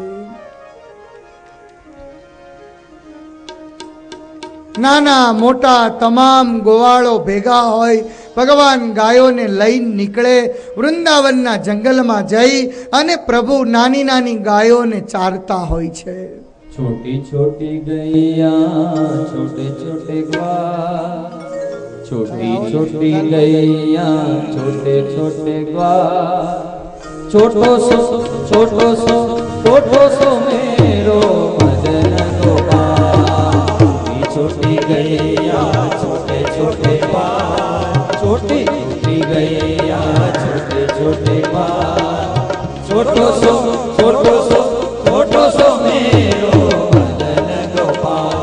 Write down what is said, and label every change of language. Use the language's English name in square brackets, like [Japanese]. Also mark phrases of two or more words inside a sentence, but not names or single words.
[Gujarati] નાના મોટા તમામ ગોવાળો ભેગા હોય. ભગવાન ગાયોને લઈને નીકળે, વૃંદાવનના જંગલમાં જઈ અને પ્રભુ નાની નાની ગાયોને ચારતા હોય છે. [Braj] छोटी छोटी गैया छोटे छोटे ग्वाल, छोटी छोटी गैया छोटे छोटे ग्वाल, छोटो सो मेरो मदन गोपाल. छोटी गैया छोटे छोटे ग्वाल, छोटी छोटी गैया छोटे छोटे ग्वाल, छोटो सो मेरो मदन गोपाल.